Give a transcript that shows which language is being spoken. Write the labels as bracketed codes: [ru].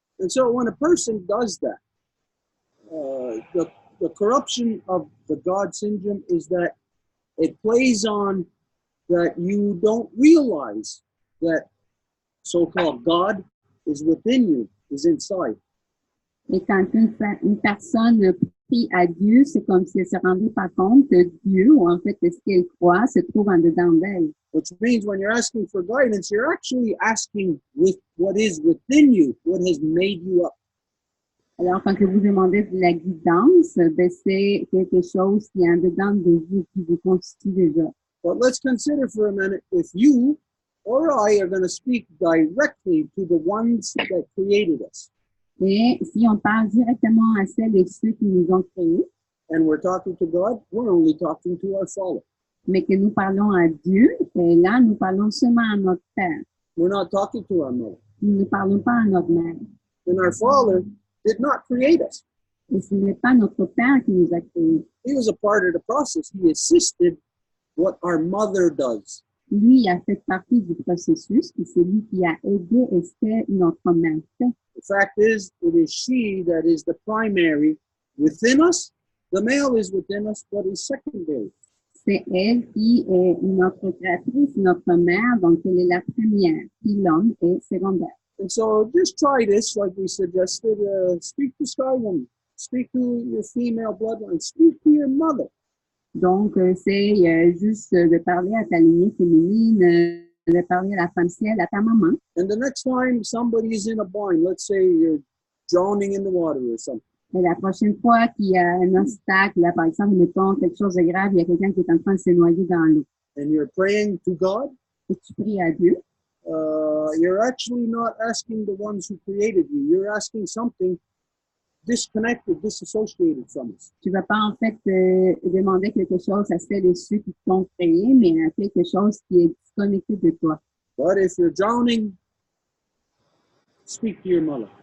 [en] And so when a person does that, the corruption of the God syndrome is that it plays on that you don't realize that so-called God is within you, is inside. [fr] Et quand une personne prie à Dieu, c'est comme si elle se rendait pas compte que Dieu, ou en fait, ce qu'elle croit, se trouve en dedans d'elle. [en] Which means when you're asking for guidance, you're actually asking with what is within you, what has made you up. [fr] Alors, quand vous demandez de la guidance, ben, c'est quelque chose qui est en dedans de vous, qui vous constitue déjà. [en] But let's consider for a minute if you or I are going to speak directly to the ones that created us. [fr] Et si on parle directement à celles et ceux qui nous ont créés, [en] and we're talking to God, we're only talking to our Father. [fr] Mais que nous parlons à Dieu, et là, nous parlons seulement à notre Père. [en] We're not talking to our mother. [fr] Nous ne parlons pas à notre mère. [en] And our Father did not create us. [fr] Et ce n'est pas notre Père qui nous a créés. [en] He was a part of the process. He assisted what our mother does. [fr] Lui a fait partie du processus, et c'est lui qui a aidé et fait notre mère fait. [en] The fact is, it is she that is the primary within us. The male is within us, but is secondary. [fr] C'est elle qui est notre créatrice, notre mère, donc elle est la première, puis l'homme est secondaire. [en] And so just try this, like we suggested. Speak to Sky Woman. Speak to your female bloodline. Speak to your mother. [fr] Donc, c'est juste de parler à ta lignée féminine, de parler à la femme ciel, à ta maman. [en] And the next time somebody is in a bind, let's say you're drowning in the water or something. [fr] Et la prochaine fois qu'il y a un obstacle, là, par exemple, mettons quelque chose de grave, il y a quelqu'un qui est en train de se noyer dans l'eau. [en] And you're praying to God. [fr] Et tu pries à Dieu. [en] You're actually not asking the ones who created you. You're asking something disconnected, disassociated from us. [fr] Tu vas pas en fait demander quelque chose à celles et ceux qui t'ont créé, mais à quelque chose qui est disconnecté de toi. [en] But if you're drowning, speak to your mother.